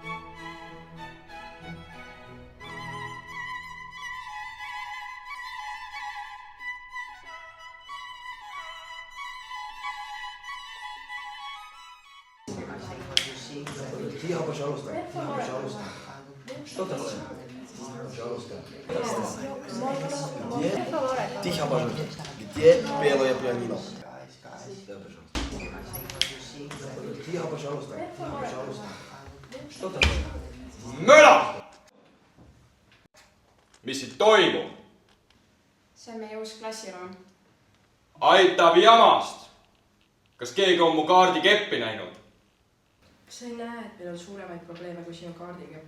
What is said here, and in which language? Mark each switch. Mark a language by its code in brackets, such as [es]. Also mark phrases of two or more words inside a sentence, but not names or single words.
[ru] Тихо, пожалуйста. Пожалуйста. Что там? Пожалуйста. Тихо, пожалуйста. Где белое пианино? Тихо, пожалуйста. Пожалуйста. Что там? [et] Möla! Mis siit toimub? See on meie uus klassiruum. Aitab jamast! Kas keegi on mu kaardikeppi näinud? Kas sa ei näe, et meil on suuremaid probleeme kui sinu kaardikepp?